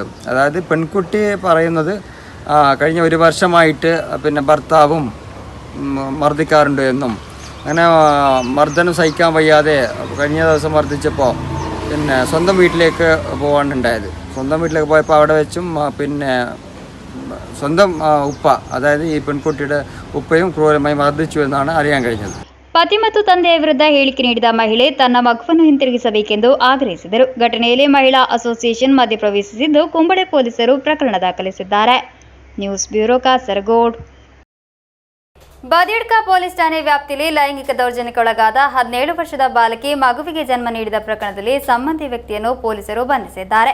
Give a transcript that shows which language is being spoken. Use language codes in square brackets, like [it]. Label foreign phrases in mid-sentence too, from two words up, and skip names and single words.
[ml] അതായത് പെൺകുട്ടി പറയുന്നത് കഴിഞ്ഞ 1 വർഷമായിട്ട് ഭർത്താവും മർദ്ദിക്കാറുണ്ട് എന്നും അങ്ങനെ മർദ്ദനം സഹിക്കാൻ വയ്യാതെ കഴിഞ്ഞ ദിവസം മർദ്ദിച്ചപ്പോൾ സ്വന്തം വീട്ടിലേക്ക് പോകാനുണ്ടായത്. സ്വന്തം വീട്ടിലേക്ക് പോയപ്പോൾ അവിടെ വെച്ചും സ്വന്തം ഉപ്പ, അതായത് ഈ പെൺകുട്ടിയുടെ ഉപ്പയും ക്രൂരമായി മർദ്ദിച്ചു എന്നാണ് അറിയാൻ കഴിഞ്ഞത്. [kn] ಪತಿ ಮತ್ತು ತಂದೆಯ ವಿರುದ್ಧ ಹೇಳಿಕೆ ನೀಡಿದ ಮಹಿಳೆ ತನ್ನ ಮಗುವನ್ನು ಹಿಂತಿರುಗಿಸಬೇಕೆಂದು ಆಗ್ರಹಿಸಿದರು. ಘಟನೆಯಲ್ಲಿ ಮಹಿಳಾ ಅಸೋಸಿಯೇಷನ್ ಮಧ್ಯಪ್ರವೇಶಿಸಿದ್ದು ಕುಂಬಳೆ ಪೊಲೀಸರು ಪ್ರಕರಣ ದಾಖಲಿಸಿದ್ದಾರೆ. ನ್ಯೂಸ್ ಬ್ಯೂರೋ, ಕಾಸರಗೋಡು. ಬದಿಯಡ್ಕ ಪೊಲೀಸ್ ಠಾಣೆ ವ್ಯಾಪ್ತಿಯಲ್ಲಿ ಲೈಂಗಿಕ ದೌರ್ಜನ್ಯಕ್ಕೊಳಗಾದ 17 ವರ್ಷದ ಬಾಲಕಿ ಮಗುವಿಗೆ ಜನ್ಮ ನೀಡಿದ ಪ್ರಕರಣದಲ್ಲಿ ಸಂಬಂಧಿ ವ್ಯಕ್ತಿಯನ್ನು ಪೊಲೀಸರು ಬಂಧಿಸಿದ್ದಾರೆ.